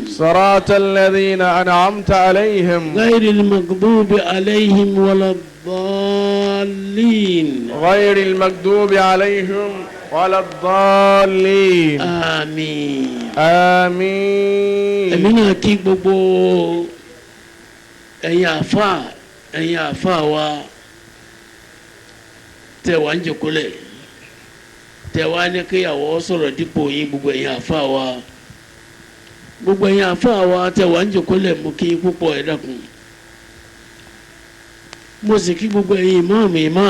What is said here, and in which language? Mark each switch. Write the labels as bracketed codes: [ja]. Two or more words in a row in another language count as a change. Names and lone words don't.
[ar] صراط الذين أنعمت عليهم غير المغضوب عليهم ولا الضالين. غير المغضوب عليهم ولا الضالين. آمين. آمين. [yo] èmi náà kí gbogbo ẹ̀yin àfáà wa tẹ́ wá ń jòkólẹ̀ tẹ́ wá ní kéyàwó sọ̀rọ̀ dípò yín gbogbo ẹ̀yin àfáà wa gbogbo ẹ̀yin àfáà wa tẹ́ wá ń jòkólẹ̀ mú kí púpọ̀ ẹ dákun mo sì kí gbogbo ẹ̀yin ìmáàmù